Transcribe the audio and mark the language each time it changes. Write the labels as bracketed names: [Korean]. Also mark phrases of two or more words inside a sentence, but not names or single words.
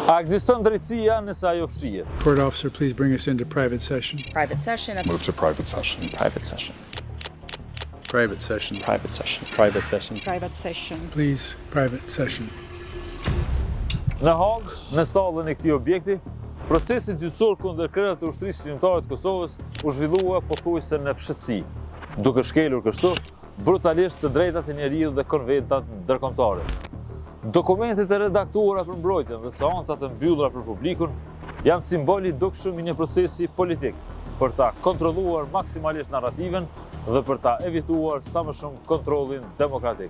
[Albanian] A ekziston drejtësia nëse ajo fshihet? [English] Court officer, please bring us into private session. Private session. Move to private session. Private session. Private session. Private session. Private session. Private session. Please, private session. [Albanian] Në Hagë, në sallën e këtij objekti, procesi gjyqësor kundër krejve të ushtrisë shqiptare të Kosovës u zhvillua pothuajse në fshehtësi, duke shkelur kështu brutalisht të drejtat e njeriut dhe konventat ndërkombëtare. Dokumentet e redaktuara për mbrojtjen dhe seancat e mbyllura për publikun janë simbol i dukshëm i një procesi politik për ta kontrolluar maksimalisht narrativen dhe për ta evituar sa më shumë kontrollin demokratik.